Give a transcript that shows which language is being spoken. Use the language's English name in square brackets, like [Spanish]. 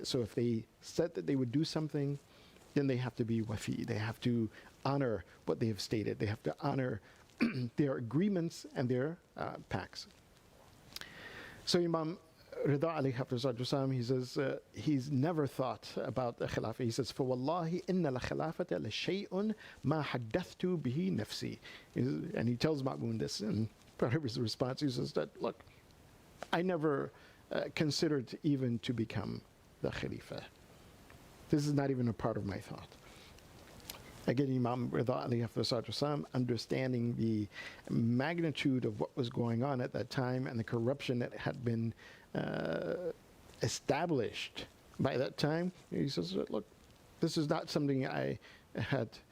[English] So if they said that they would do something, then they have to be wafi. They have to honor what they have stated. They have to honor their agreements and their pacts. So Imam Ridha alayhi salam, he says, he's never thought about the khilafah. He says, [Arabic] فَوَاللَّهِ إِنَّ الْخِلَافَةَ لَشَيْءٌ مَا حَدَّثْتُ بِهِ نَفْسِي. [English] And he tells Ma'mun this, and part of his response, he says that, look, I never considered even to become the Khalifa. This is not even a part of my thought. Again, Imam Ridha alayhi salam, understanding the magnitude of what was going on at that time and the corruption that had been established by that time, he says, look, this is not something I had